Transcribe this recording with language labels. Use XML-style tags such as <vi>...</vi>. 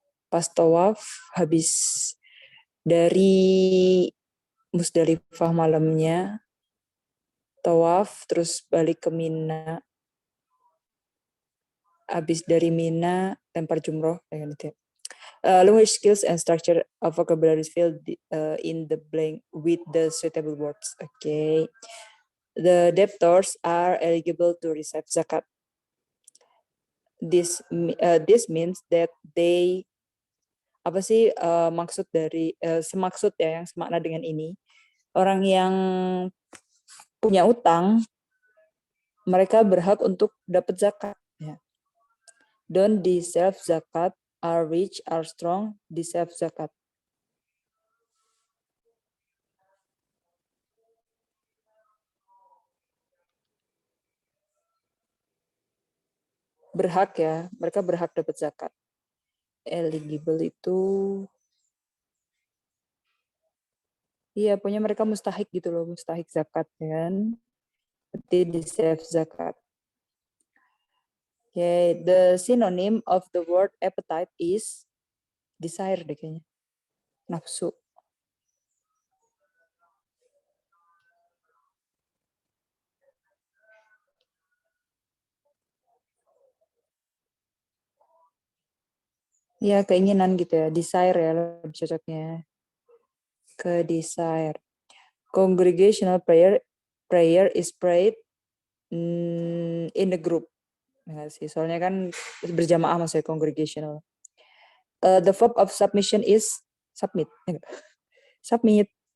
<id>Pas tawaf habis dari Musdalifah malamnya tawaf terus balik ke Mina, habis dari Mina lempar jumroh kayak gitu.</id> <en>Language skills and structure of vocabulary filled in the blank with the suitable words. Okay. The debtors are eligible to receive zakat. This means that they</en> <id>apa sih maksud dari semaksud ya yang semakna dengan ini, orang yang punya utang mereka berhak untuk dapat zakat ya.</id> <en>Don't deserve zakat, are rich, are strong, deserve zakat.</en> <id>Berhak ya, mereka berhak dapat zakat. Eligible itu iya, pokoknya mereka mustahik gitu loh, mustahik zakat kan. Berarti</id> <en>deserve zakat. Okay, the synonym of the word appetite is desire</en> <id>deh kayaknya. Nafsu. Ya, keinginan gitu ya. Desire ya lebih cocoknya. Ke desire.</id> <en>Congregational prayer is prayed in the group.</en> <id>Enggak sih, soalnya kan berjamaah maksudnya congregational.</id> <en>The verb of submission is submit. Submit.</en>